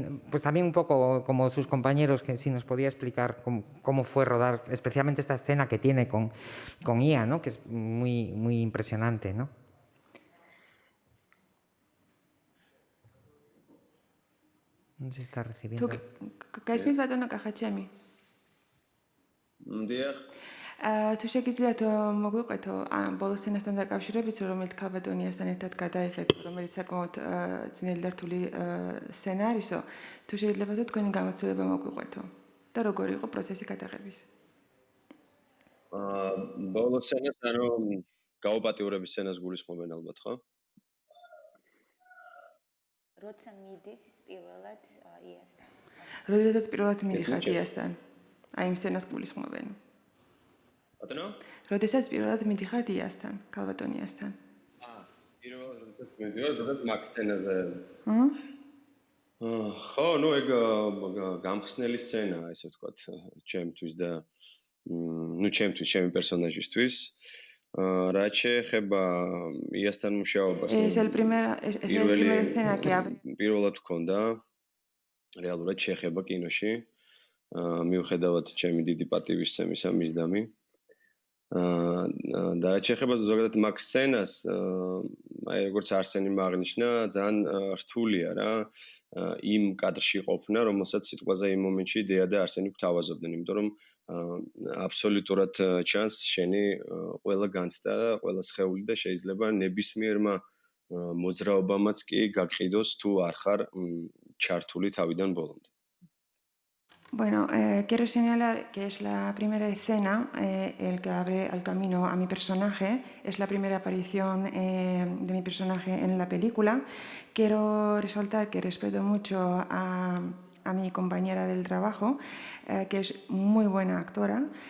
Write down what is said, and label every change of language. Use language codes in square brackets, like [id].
[es] Pues también un poco como sus compañeros, que si nos podía explicar cómo fue rodar, especialmente esta escena que tiene con Ia, ¿no? Que es muy, muy impresionante, ¿no? No sé si está recibiendo. [ka] გაისმის ბატონო კახაჩემი? დიახ. თუ შეგიძლიათ მოგვიყვეთო ბოლო სცენასთან დაკავშირებით, რომელიც ქალბატონიასთან ერთად გადაიღეთ, რომელიც საკმაოდ ძნელი და რთული სცენარისო, თუ შეიძლება თქვენი გამოცდილება მოგვიყვეთო და როგორი იყო პროცესი გადაღების? ბოლო სცენას, ანუ გაუპატიურების სცენას გულისხმობენ ალბათ, ხო? როცა მიდის პირველად იასთან. როდესაც პირველად მიდიხართ იასთან, აი იმ სცენას გულისხმობენ. ბატონო? როდესაც პირველად მიდიხარ დიასთან, ქალბატონიასთან. პირველად როდესაც მივიდივარ, ზოგადად მაგ სცენაზე. ხო, ნუ ეგ გამხსნელი სცენაა, ესე ვთქვათ, ჩემთვის და ჩემთვის, ჩემი პერსონაჟისთვის. რაც შეეხება იასთან მუშაობას, [es] Es el primer escena que abre. [ka] პირველად ვქონდა რეალურად შეხება კინოში. მიუხედავად ჩემი დიდი პატივისცემისა მისდამი. და რაც შეეხება ზოგადად მაგ სცენას, აი როგორც არსენი აღნიშნა, ძალიან რთულია რა იმ კადრში ყოფნა, რომელსაც სიტყვაზე იმ მომენტში დეა და არსენი გვთავაზობდნენ, იმიტომ რომ აბსოლუტურად ჩანს შენი ყველა განცდა და ყველა სხეული და შეიძლება ნებისმიერმა მოძრაობამაც კი გაგყიდოს თუ არ ხარ ჩართული თავიდან ბოლომდე. [es] Bueno, quiero señalar que es la primera escena, el que abre el camino a mi personaje, es la primera aparición de mi personaje en la película. Quiero resaltar que respeto mucho a mi compañera del trabajo, que es muy buena actora.